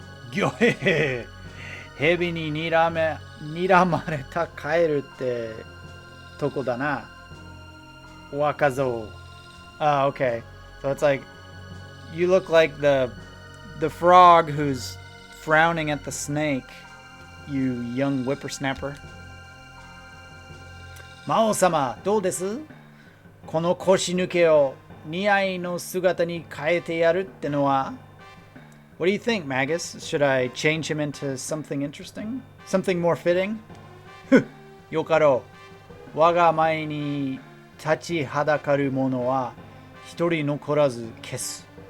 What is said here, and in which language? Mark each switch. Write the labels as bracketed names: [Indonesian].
[Japanese] ギョヘヘ蛇に睨まれたカエルってとこだな。 [English] 若造。Ah, okay. So it's like you look like the frog who's frowning at the snake, you young whippersnapper. [Japanese] 魔王様、どうです？この腰抜けを似合いの姿に変えてやるってのは？ [English] What do you think, Magus? Should I change him into something interesting? Something more fitting? [Japanese] よかろう。我が前に立ちはだかる者は一人残らず消す。